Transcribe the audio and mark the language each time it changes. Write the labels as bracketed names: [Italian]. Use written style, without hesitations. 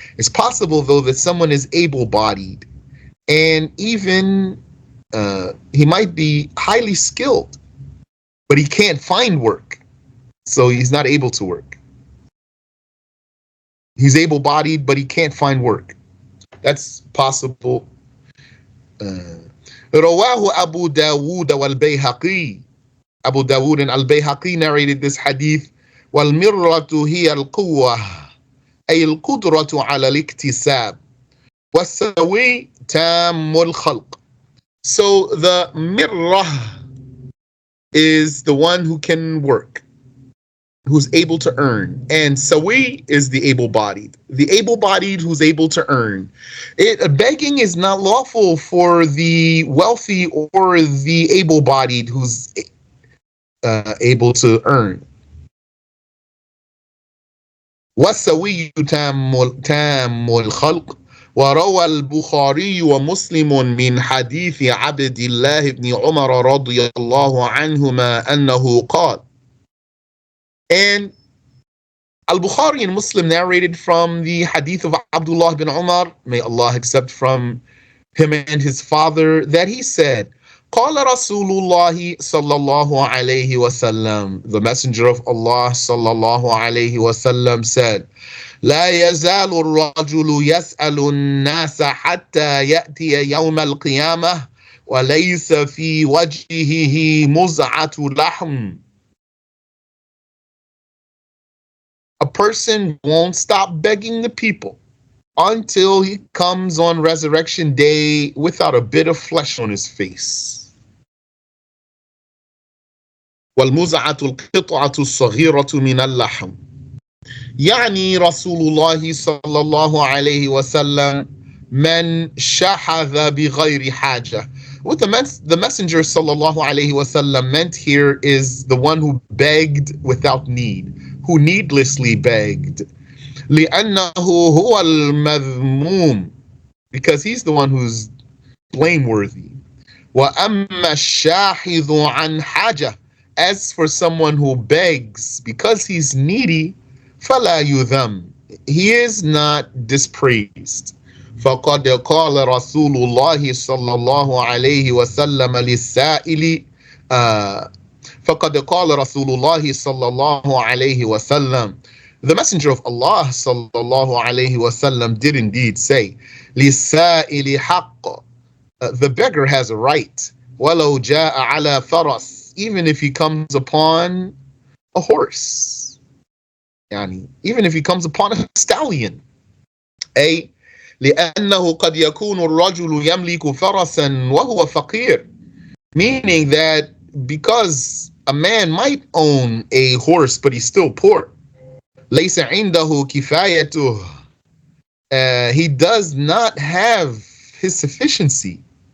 [English] It's possible, though, that someone is able-bodied and even he might be highly skilled, but he can't find work, so he's not able to work. He's able-bodied, but he can't find work. That's possible. [Arabic] رواه أبو داود والبيهقي. [English] Abu Dawood and Al-Bayhaqi narrated this hadith. [Arabic] وَالْمِرَّةُ هِيَ الْقُوَّةُ أي القدرة على الاكتساب والسوي تام الخلق. [English] So the mirrah is the one who can work, who's able to earn, and sawi is the able-bodied. The able-bodied who's able to earn. Begging is not lawful for the wealthy or the able-bodied who's able to earn. [Arabic] والسوي تام الخلق. وروى البخاري ومسلم من حديث عبد الله بن عمر رضي الله عنهما أنه قال. [English] And Al-Bukhari and Muslim narrated from the hadith of Abdullah bin Umar, may Allah accept from him and his father, that he said, [Arabic] قال رسول الله صلى الله عليه وسلم, [English] the messenger of Allah [Arabic] صلى الله عليه وسلم [English] said, [Arabic] لا يزال الرجل يسأل الناس حتى يأتي يوم القيامة وليس في وجهه مزعة لحم. [English] A person won't stop begging the people until he comes on resurrection day without a bit of flesh on his face. [Arabic] والمزعة القطعة الصغيرة من اللحم. يعني رسول الله صلى الله عليه وسلم من شحذ بغير حاجة. [English] What the messenger sallallahu alaihi wasallam meant here is the one who begged without need, who needlessly begged. [Arabic] لأنه هو المذموم, [English] because he's the one who's blameworthy. [Arabic] وأما الشاحذ عن حاجة, [English] as for someone who begs because he's needy, [Arabic] فلا يذم, [English] he is not dispraised. [Arabic] فقد قال رسول الله صلى الله عليه وسلم للسائل [English] uh, [Arabic] فقد قال رسول الله صلى الله عليه وسلم, [English] the messenger of Allah [Arabic] صلى الله عليه وسلم [English] did indeed say, [Arabic] للسائل حق, [English] the beggar has a right, [Arabic] ولو جاء على فرس, [English] even if he comes upon a horse, [Arabic] يعني [English] even if he comes upon a stallion. [Arabic] أي لأنه قد يكون الرجل يملك فرسا وهو فقير, [English] meaning that because a man might own a horse but he's still poor. [Arabic] ليس عنده كفايته, [English] he does not have his sufficiency.